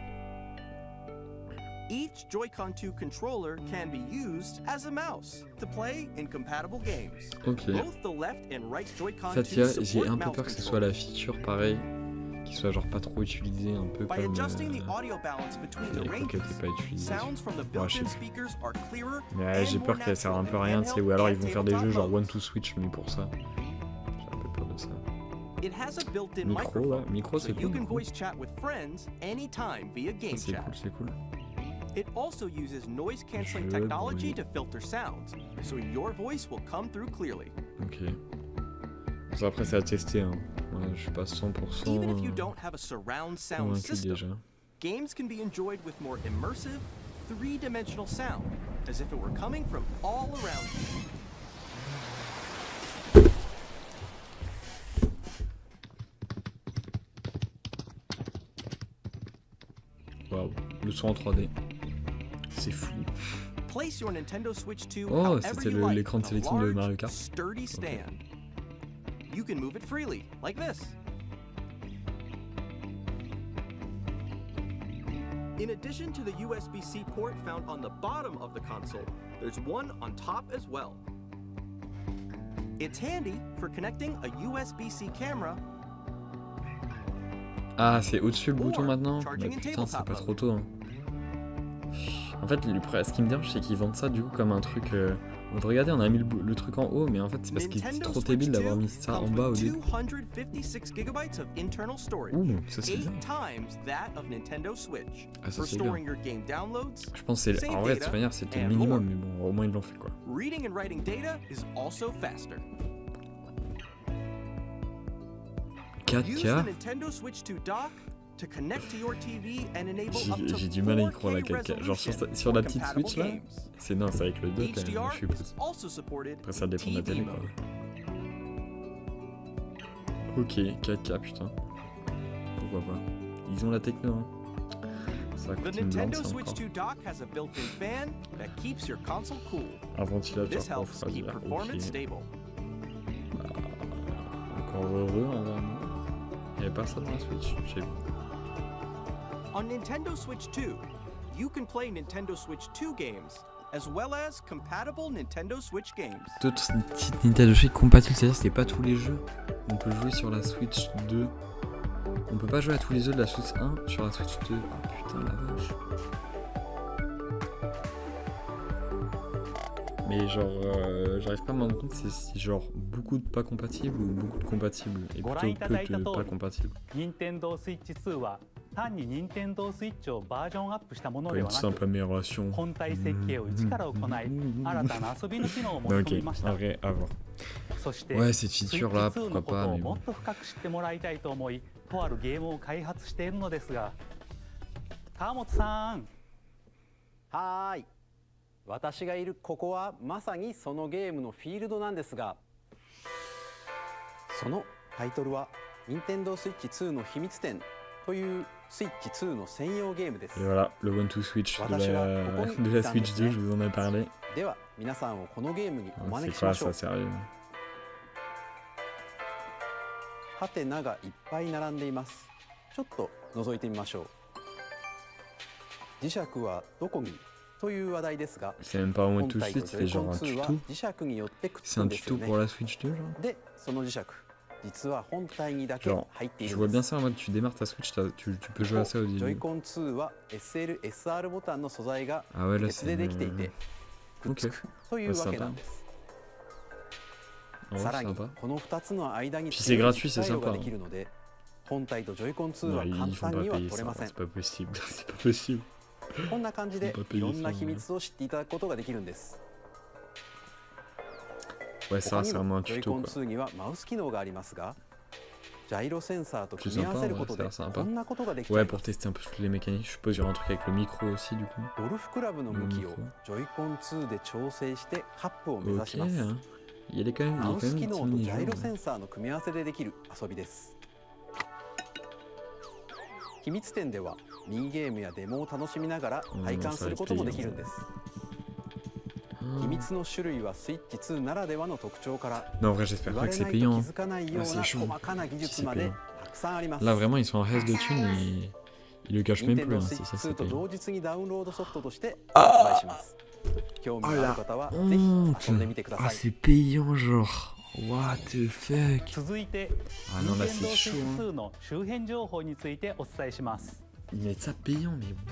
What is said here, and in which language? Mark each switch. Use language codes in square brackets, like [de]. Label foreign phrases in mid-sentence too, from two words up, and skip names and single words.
[en] Each Joy-Con 2 controller can be used as a mouse to play in compatible games. [fr] Ok. [en] Both the left and right Joy-Con [fr] En fait, [en] 2 [fr] j'ai [en] support [fr] un peu [en] mouse [fr] peur que ce soit la [en] controls. [fr] feature pareil, qui soit genre pas trop utilisée, un peu [en] By [fr] comme [en] adjusting the audio balance between the [fr] les qui [en] ranges, [fr] n'étaient pas utilisées. [en] sounds from the [fr] Ouais, je [en] built-in [fr] sais. [en] speakers are clearer [fr] Mais [en] and [fr] j'ai [en] more [fr] peur qu'elle serve un peu à [en] natural [fr] rien, [en] in [fr] tu sais, ou alors ils vont [en] handheld [fr] faire des [en] and [fr] jeux genre [en] tabletop one to switch, [fr] mais pour ça. J'ai un peu peur de ça. [en] modes. It has a built-in [fr] Micro, ouais, [en] microphone, [fr] micro [en] so [fr] c'est [en] you [fr] cool. [en] can [fr] micro. [en] voice chat with friends anytime via game [fr] Ça, c'est [en] chat. [fr] cool, c'est cool. [en] It also uses noise-canceling [fr] Je [en] technology [fr] bruit. [en] to filter sounds, so your voice will come through clearly. [fr] Ok. Ça, après, c'est à tester. Hein. Ouais, je suis pas 100% [en] Even if you don't have a surround sound [fr] convaincu [en] system, [fr] déjà. [en] games can be enjoyed with more immersive, three-dimensional sound, as if it were coming from all around you. [fr] Waouh, le son en 3D. C'est fou. [en] Place your Nintendo Switch 2 [fr] Oh, [en] however [fr] c'était [en] you like [fr] l'écran de [en] on a [fr] sélection de [en] large, [fr] Mario Kart. [en] sturdy stand. You can move it freely, like this. In addition to the USB-C port found on the bottom of the console, there's one on top as well. It's handy for connecting a USB-C camera. [fr] Ah, c'est au-dessus le bouton [en] Or [fr] maintenant? Bah [en] charging in [fr] putain, c'est [en] tabletop [fr] pas [en] mode. [fr] trop tôt. Hein. En fait, ce qui me dérange, c'est qu'ils vendent ça du coup comme un truc. Regardez, on a mis le truc en haut, mais en fait, c'est parce que c'est [en] Nintendo [fr] trop [en] Switch [fr] débile [en] 2 [fr] d'avoir mis ça en [en] comes [fr] bas au [en] with [fr] début. [en] 256 gigabytes of internal storage. [fr] Ouh, ça c'est [en] 8 [fr] bien. [en] times that of Nintendo Switch. [fr] Ah, ça [en] For [fr] c'est bien. [en] storing your game downloads, [fr] Je pense que c'est. [en] save [fr] En vrai, de [en] data, [fr] toute manière, c'était le [en] and [fr] minimum, [en] more. [fr] mais bon, au moins ils l'ont fait quoi. [en] reading and writing data is also faster. Use the [fr] 4K? [en] Nintendo Switch 2 dock to connect to your TV and enable up to [fr] J'ai du mal à y [en] 4K [fr] croire la 4K. Genre sur [en] resolution [fr] la [en] for [fr] petite [en] compatible [fr] Switch là, [en] games. [fr] c'est non, c'est avec le dock, [en] HDR [fr] je [en] is [fr] suppose. [en] also supported [fr] Après ça [en] in [fr] dépend de la [en] TV [fr] télé quoi. [en] mode. [fr] Ok, 4K putain. Pourquoi pas. Ils ont la techno hein. Ça [en] The [fr] coûte une blinde [en] Nintendo [fr] ça [en] Switch [fr] encore. [en] 2 dock has a built-in fan that keeps your console cool. [fr] Un ventilateur [en] This [fr] pour [en] helps keep [fr] refroidir. [en] performance [fr] Ok. [en] stable. [fr] Encore heureux en vrai. Non. Il y avait pas ça dans la Switch, je sais pas. On Nintendo Switch 2, you can play Nintendo Switch 2 games as well as compatible Nintendo Switch games. D'autres petites Nintendo Switch compatibles, c'est-à-dire c'est pas tous les jeux. On peut jouer sur la Switch 2. On peut pas jouer à tous les jeux de la Switch 1 sur la Switch 2. Ah putain la vache. Mais genre, j'arrive pas à me rendre compte si genre beaucoup de pas compatibles ou beaucoup de compatibles et plutôt peu de pas compatibles. [ja] 任天堂 Switch 2は単に任天堂 Switch をバージョンアップしたもの [fr] Pas [ja] で [fr] une [ja] はなく [fr] simple amélioration. [ja] 本体設計を一から行い新たな遊びの機能を持ち [fr] Ok, [ja] 込みました [fr] en vrai, à voir. [ja] そして [fr] Ouais, cette [ja] スイッチ [fr] feature là, [ja] 2 の [fr] pourquoi [ja] こと [fr] pas, [ja] を [fr] mais [ja] も [fr] bon. [ja] っと深く知ってもらいたいと思いとあるゲームを開発しているのですが川本さんはーい。私がいるここはまさにそのゲームのフィールドなんですが、そのタイトルは任天堂スイッチ2の秘密展というスイッチ2の専用ゲームです。 [fr] Et voilà, le One to Switch de la Switch 2, je vous en ai parlé. [ja] では皆さんをこのゲームにお [fr] C'est [ja] 招きし [fr] quoi [ja] ましょ [fr] ça, [ja] う。 [fr] sérieux? [ja] ハテナがいっぱい並んでいます。ちょっと覗いてみましょう。磁石はどこにという話題ですが、 [fr] C'est même pas un One [ja] 本 [fr] to [ja] 体と [fr] Switch, [ja] ジ [fr] c'est [ja] ョイコン [fr] genre un [ja] 2 は [fr] tuto. [ja] 磁石によってくっつ [fr] C'est [ja] く [fr] un [ja] んですよ [fr] tuto [ja] ね。 [fr] pour la Switch 2, genre? [ja] で、その磁石、実は本体にだけ [fr] Genre, [ja] 入ってい [fr] je [ja] る [fr] vois [ja] ん [fr] bien [ja] です。 [fr] ça en mode tu démarres ta Switch, tu peux jouer à ça au [ja] ジョイ [fr] début. [ja] コン2は SL、SR ボタンの素材が [fr] Ah ouais, là [ja] 別 [fr] c'est. [ja] でできていて、くっつ [fr] Ok, [ja] くというわけなんです。 [fr] en [ja] さ [fr] vrai, [ja] らに [fr] sympa. [ja] この2つの間に [fr] Puis c'est gratuit, [ja] 作 [fr] c'est [ja] 用が [fr] sympa. [ja] できるので、本体とジョイコン2 [fr] Non, [ja] は簡 [fr] ils font [ja] 単 [fr] pas [ja] には [fr] payer [ja] 取れ [fr] ça, [ja] ません [fr] c'est。pas possible, c'est pas possible. [ja] こんな感じで [fr] Ils font pas payer [ja] いろんな [fr] ça, [ja] 秘密を知っていただくことができるんです。 [fr] Ouais, ça, [ja] 他 [fr] c'est [ja] に [fr] vraiment [ja] も [fr] un [ja] ジョイ [fr] tuto [ja] コン [fr] quoi. [ja] 2にはマウス機能がありますが、ジャイロセンサーと [fr] Plus [ja] 組み合わ [fr] sympa, [ja] せる [fr] ouais, [ja] こと [fr] ça a [ja] で [fr] l'air sympa. [ja] こんなことができちゃ [fr] Ouais, [ja] いま [fr] pour [ja] す。 [fr] tester un peu toutes les mécaniques, je suppose, il y aura un truc avec le micro aussi du coup. [ja] ゴルフクラブの向きをジョイコン2で調整してカップを目指 [fr] Ok, [ja] します。 [fr] hein. Il y a quand même, [ja] マウ [fr] il y a quand [ja] ス [fr] même [ja] 機 [fr] des [ja] 能 [fr] petits [ja] とジャイロ [fr] mini-jeux. [ja] センサーの組み合わせでできる遊びです。 秘密店ではミニゲームやデモを楽しみながら体感することもできるんです。秘密の種類はスイッチ2ならではの特徴から [fr] Non, en vrai, j'espère [ja] 言わ [fr] pas que [ja] れ [fr] c'est [ja] ないと気 [fr] payant. [ja] づかないような [fr] c'est chaud. [ja] 細かな技術 [fr] Si [ja] ま [fr] c'est [ja] で [fr] payant. [ja] たくさんあります。 [fr] Là, vraiment, ils sont en reste de thunes et ils le cachent même plus. Hein, [ja] Nintendo [fr] c'est ça, [ja] Switch [fr] c'est [ja] 2 と [fr] payant. [ja] 同日にダウンロードソフトとして発売します。興味のある方はぜひ遊んでみてくだ [fr] Ah, [ja] さい。 [fr] c'est payant, genre. [en] What the fuck? [ja] 続いて [fr] Ah non, là, [ja] Nintendo [fr] c'est chaud. [ja] Switch [fr] Hein. [ja] 2 の周辺情報についてお伝えします。 [fr] Ils mettent ça payant, mais [ja] こ